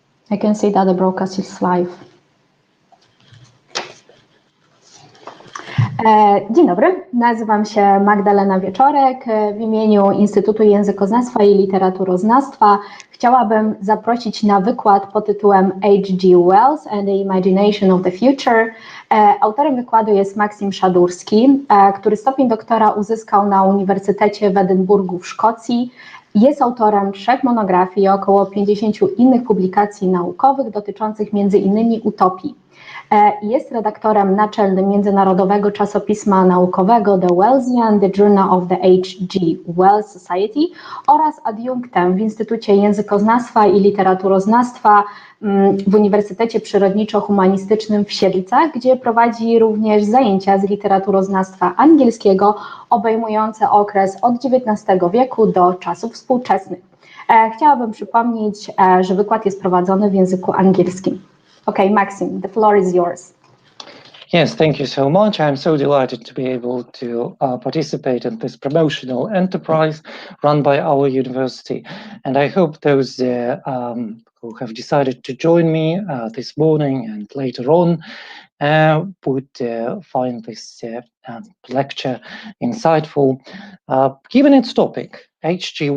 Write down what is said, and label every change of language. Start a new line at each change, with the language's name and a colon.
English: I can see that the broadcast is live.
Polish: Dzień dobry, nazywam się Magdalena Wieczorek. W imieniu Instytutu Językoznawstwa i Literaturoznawstwa chciałabym zaprosić na wykład pod tytułem H.G.
English: Wells and the Imagination of the Future.
Polish: Autorem wykładu jest Maxim Shadurski, który stopień doktora uzyskał na Uniwersytecie w Edynburgu w Szkocji. Jest autorem 3 monografii i około 50 innych publikacji naukowych dotyczących m.in. utopii. Jest redaktorem naczelnym międzynarodowego czasopisma naukowego The Wellesian, The Journal of the H.G. Wells Society oraz adiunktem w Instytucie Językoznawstwa i Literaturoznawstwa w Uniwersytecie Przyrodniczo-Humanistycznym w Siedlcach, gdzie prowadzi również zajęcia z literaturoznawstwa angielskiego obejmujące okres od XIX wieku do czasów współczesnych. Chciałabym przypomnieć, że wykład jest prowadzony w języku angielskim.
English: Okay, Maxim, the floor is yours. Yes, thank you so much. I'm so delighted to be able to participate in this promotional enterprise run by our university. And I hope those who have decided to join me this morning and later on would find this lecture insightful, given its topic, H.G.